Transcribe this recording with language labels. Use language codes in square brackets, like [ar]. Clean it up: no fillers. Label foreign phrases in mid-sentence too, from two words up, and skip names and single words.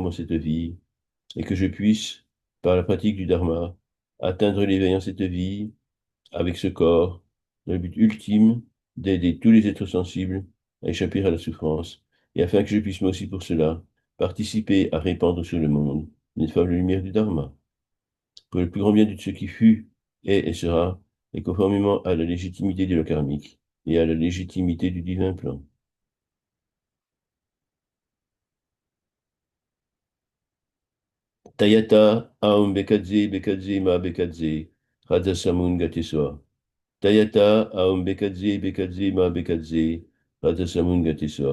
[fr] en cette vie, et que je puisse, par la pratique du Dharma, atteindre l'éveil en cette vie avec ce corps, dans le but ultime d'aider tous les êtres sensibles à échapper à la souffrance, et afin que je puisse moi aussi pour cela participer à répandre sur le monde une fable lumière du Dharma, pour le plus grand bien de ce qui fut, est et sera, et conformément à la légitimité de la karmique et à la légitimité du divin plan. [sa] तद्यथा ॐ भैषज्ये भैषज्ये महा भैषज्ये राज समुद्गते स्वाहा. तद्यथा ॐ भैषज्ये भैषज्ये महा भैषज्ये राज समुद्गते स्वाहा.